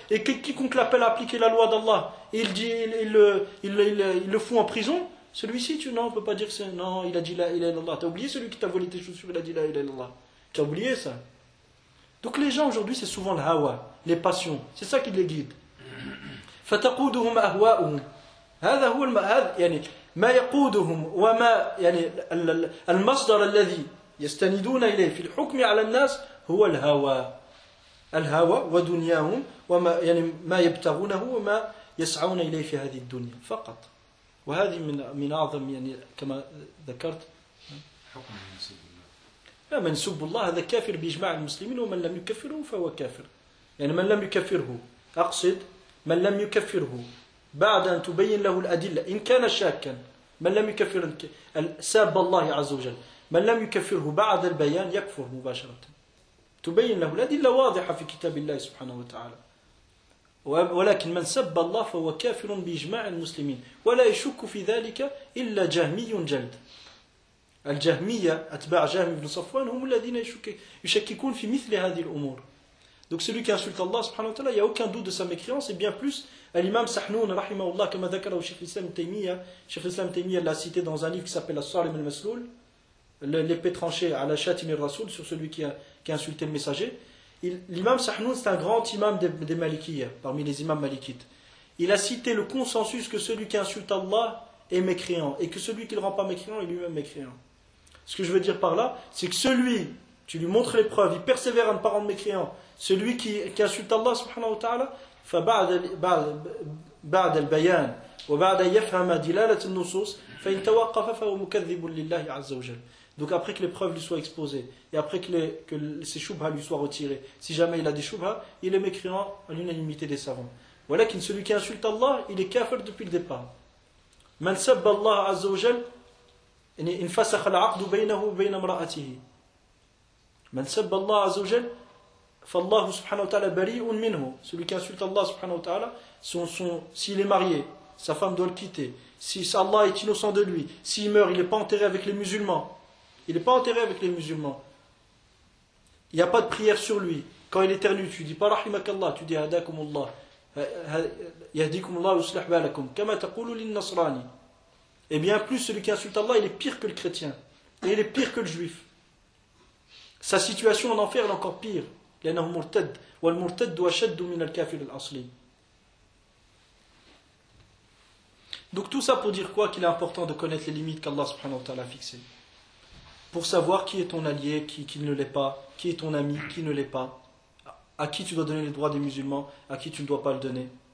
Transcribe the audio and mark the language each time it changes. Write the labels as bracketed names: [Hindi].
[French] Et quiconque l'appelle à appliquer la loi d'Allah, il le fout en prison. Celui-ci, tu non, on peut pas dire ça. Non, il a dit [Arabic] la ilaha illallah. [French] T'as oublié celui qui t'a volé tes chaussures, il a dit la ilaha illallah. T'as oublié ça. Donc les gens aujourd'hui, c'est souvent le hawa, les passions. C'est ça qui les guide. [Arabic] فتقودهم أهواؤهم هذا هو هذا يعني ما يقودهم وما يعني المصدر الذي يستندون إليه في الحكم على الناس هو الهوى الهوى ودنياهم وما يعني ما يبتغونه وما يسعون إليه في هذه الدنيا فقط وهذه من أعظم يعني كما ذكرت حكم منسوب الله هذا كافر بإجماع المسلمين ومن لم يكفره فهو كافر يعني من لم يكفره أقصد من لم يكفره بعد أن تبين له الأدلة إن كان شاكا من لم يكفر ساب الله عز وجل من لم يكفره بعد البيان يكفر مباشرة تبين له الأدلة واضحة في كتاب الله سبحانه وتعالى ولكن من سب الله فهو كافر بإجماع المسلمين ولا يشك في ذلك إلا جهمي جلد الجهمية أتباع جهم بن صفوان هم الذين يشككون في مثل هذه الأمور. [French] Donc celui qui insulte Allah subhanahu wa ta'ala, il n'y a aucun doute de sa mécréance, et bien plus, l'imam Sahnoun, rahimahullah, comme a dhakara au Cheikh Islam Taymiyyah, Cheikh Islam Taymiyyah l'a cité dans un livre qui s'appelle As-Salim al-Masloul, l'épée tranchée à la Shatim al-Rasoul, sur celui qui a insulté le messager. L'imam Sahnoun, c'est un grand imam des Malikiyyah, parmi les imams malikites. Il a cité le consensus que celui qui insulte Allah est mécréant, et que celui qui ne le rend pas mécréant est lui-même mécréant. Ce que je veux dire par là, c'est que celui, tu lui montres les preuves, il persévère à ne pas rendre mécréant. Celui qui insulte Allah subhanahu wa ta'ala, [Arabic] بعد البيان وبعد يفهم دلالة النصوص فإن توقف فهو مكذب لله عز وجل. [French] Donc après que les preuves lui soient exposées et après que ses choubhas lui soient retirées, si jamais il a des choubhas, il est mécréant à l'unanimité des savants. Voilà qu'il celui qui insulte Allah, il est kafir depuis le départ. [Arabic] من سب الله عز وجل انفسخ العقد بينه وبين امرأته. من سب الله عز وجل فالله سبحانه وتعالى بريء منه. [French] Celui qui insulte Allah subhanahu wa ta'ala, s'il est marié, sa femme doit le quitter. Si Allah est innocent de lui, s'il meurt, il n'est pas enterré avec les musulmans. Il n'est pas enterré avec les musulmans. Il n'y a pas de prière sur lui. Quand il éternue, tu ne dis pas rahimakallah, tu dis hadakumullah. [Arabic] Yahdikumullah wa yuslih balakum. Kama taqulu lin-nasrani. [French] Et bien plus, celui qui insulte Allah, il est pire que le chrétien. Et il est pire que le juif. Sa situation en enfer est encore pire. [Arabic] لأنه مرتد والمرتد أشد من الكافر الأصلي. [French] Donc tout ça pour dire quoi? Qu'il est important de connaître les limites qu'Allah subhanahu wa ta'ala a fixées. Pour savoir qui est ton allié, qui ne l'est pas, qui est ton ami, qui ne l'est pas, à qui tu dois donner les droits des musulmans, à qui tu ne dois pas le donner.